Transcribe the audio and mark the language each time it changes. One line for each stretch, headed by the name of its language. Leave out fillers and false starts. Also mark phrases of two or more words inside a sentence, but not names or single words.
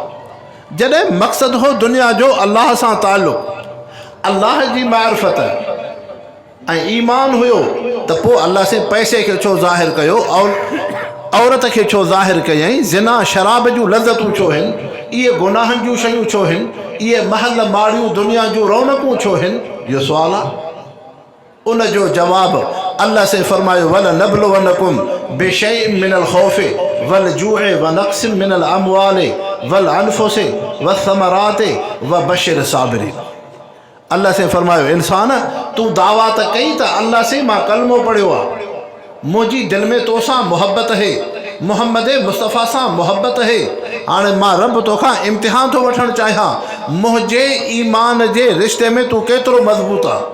Sindhi: जॾहिं मक़सदु हो दुनिया जो अल्लाह सां ताल्लुक़, अल्लाह जी मारिफत ऐं ईमान हुयो, त पोइ अल्लाह से पैसे खे छो ज़ाहिर कयो, औरत खे छो ज़ाहिर कयईं, ज़िना शराब जूं लज़तूं छो आहिनि, इहे गुनाहनि जूं शयूं छो आहिनि, इहे महल माड़ियूं दुनिया जूं रौनकूं छो आहिनि? इहो सुवालु आहे। उन जो जवाबु अल्लाह से फरमायो,
Arabic: ولنبلونكم بشيء من الخوف والجوع ونقص من الأموال والأنفس وثمرات وبشر الصابرين.
Sindhi: अल्लाह से फरमायो इंसान तू दावा त कई त अल्लाह से मां कलमो पढ़ियो आहे, मुझी दिल में तो सां मोहब्बत है, मोहम्मद मुस्तफ़ा सां मोहब्बत है। हाणे मां रब तोखां इम्तिहान थो वठणु चाहियां, मुंहिंजे ईमान जे रिश्ते में तू केतिरो मज़बूत आहे।